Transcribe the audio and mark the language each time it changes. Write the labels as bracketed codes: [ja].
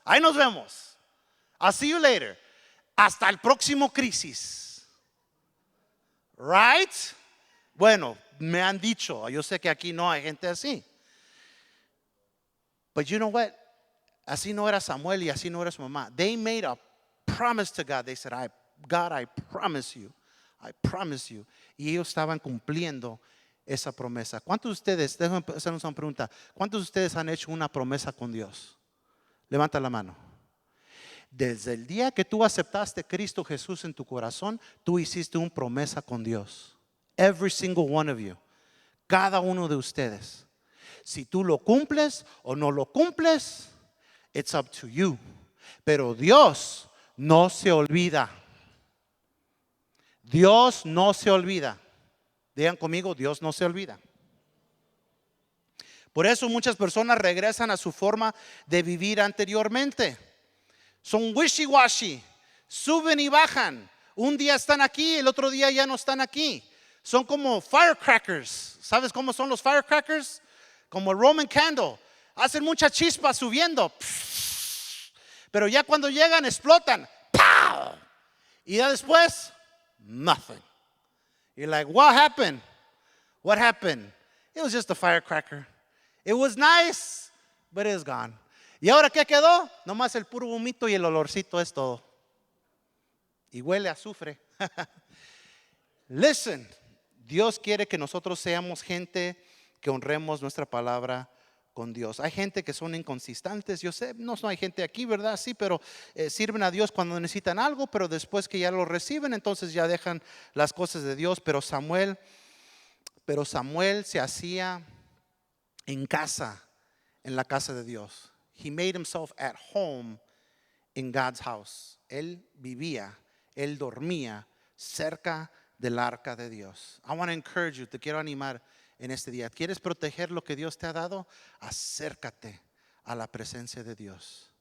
[es] Ahí nos vemos. [en] I'll see you later. [es] Hasta el próximo crisis. Right? Bueno, me han dicho, yo sé que aquí no hay gente así. [en] But you know what? [es] Así no era Samuel y así no era su mamá. [en] They made a promise to God. They said, God, I promise you. I promise you. [es] Y ellos estaban cumpliendo esa promesa. ¿Cuántos de ustedes, déjenme hacernos una pregunta, cuántos de ustedes han hecho una promesa con Dios? Levanta la mano. Desde el día que tú aceptaste a Cristo Jesús en tu corazón, tú hiciste una promesa con Dios. [en] Every single one of you. [es] Cada uno de ustedes. Si tú lo cumples o no lo cumples, [en] it's up to you. [es] Pero Dios no se olvida. Dios no se olvida. Digan conmigo, Dios no se olvida. Por eso muchas personas regresan a su forma de vivir anteriormente. Son wishy-washy, suben y bajan. Un día están aquí, el otro día ya no están aquí. Son como firecrackers. ¿Sabes cómo son los firecrackers? Como el Roman candle. Hacen mucha chispa subiendo. Pero ya cuando llegan explotan. ¡Pow! Y ya después, nothing. [en] You're like, what happened? What happened? It was just a firecracker. It was nice, but it's gone. [es] ¿Y ahora qué quedó? Nomás el puro vómito y el olorcito es todo. Y huele a azufre. Listen, Dios quiere que nosotros seamos gente que honremos nuestra palabra con Dios. Hay gente que son inconsistentes. Yo sé, no hay gente aquí, ¿verdad? Sí, pero sirven a Dios cuando necesitan algo, pero después que ya lo reciben, entonces ya dejan las cosas de Dios. Pero Samuel se hacía en casa, en la casa de Dios. [en] He made himself at home in God's house. [es] Él vivía, él dormía cerca del arca de Dios. [en] I want to encourage you, [es] te quiero animar en este día. ¿Quieres proteger lo que Dios te ha dado? Acércate a la presencia de Dios.